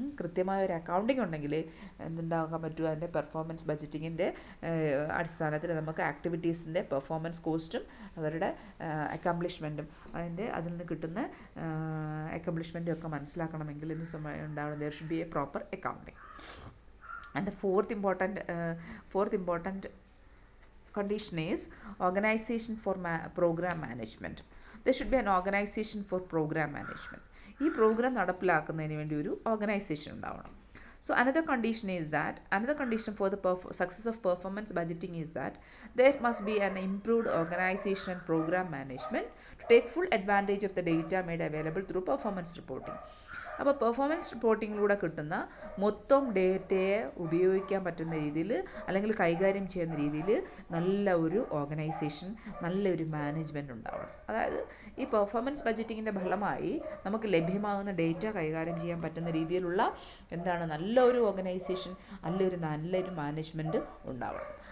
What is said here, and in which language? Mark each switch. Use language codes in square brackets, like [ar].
[ml] കൃത്യമായ ഒരു അക്കൗണ്ടിങ് ഉണ്ടെങ്കിൽ എന്തുണ്ടാക്കാൻ പറ്റും, അതിൻ്റെ പെർഫോമൻസ് ബഡ്ജറ്റിങ്ങിൻ്റെ അടിസ്ഥാനത്തിൽ നമുക്ക് ആക്ടിവിറ്റീസിൻ്റെ പെർഫോമൻസ് കോസ്റ്റും അവരുടെ അക്കംപ്ലിഷ്മെൻറ്റും അതിൽ നിന്ന് കിട്ടുന്ന അക്കംപ്ലിഷ്മെൻറ്റും ഒക്കെ മനസ്സിലാക്കണമെങ്കിൽ ഉണ്ടാവണം [en] There should be a proper accounting. And the fourth important condition is organization for program management. There should be an organization for program management. [ml] ഈ പ്രോഗ്രാം നടപ്പിലാക്കുന്നതിന് വേണ്ടി ഒരു ഓർഗനൈസേഷൻ ഉണ്ടാവണം. [en] So another condition for the success of performance budgeting is that there must be an improved organization and program management to take full advantage of the data made available through performance reporting. [ml] അപ്പോൾ performance റിപ്പോർട്ടിങ്ങിലൂടെ കിട്ടുന്ന മൊത്തം ഡേറ്റയെ ഉപയോഗിക്കാൻ പറ്റുന്ന രീതിയിൽ അല്ലെങ്കിൽ കൈകാര്യം ചെയ്യുന്ന രീതിയിൽ നല്ല ഒരു ഓർഗനൈസേഷൻ, നല്ലൊരു മാനേജ്മെൻറ്റ് ഉണ്ടാവണം. അതായത് ഈ പെർഫോമൻസ് ബഡ്ജറ്റിങ്ങിൻ്റെ ഫലമായി നമുക്ക് ലഭ്യമാകുന്ന ഡേറ്റ കൈകാര്യം ചെയ്യാൻ പറ്റുന്ന രീതിയിലുള്ള നല്ലൊരു ഓർഗനൈസേഷൻ, നല്ലൊരു മാനേജ്മെൻറ്റ് ഉണ്ടാവണം.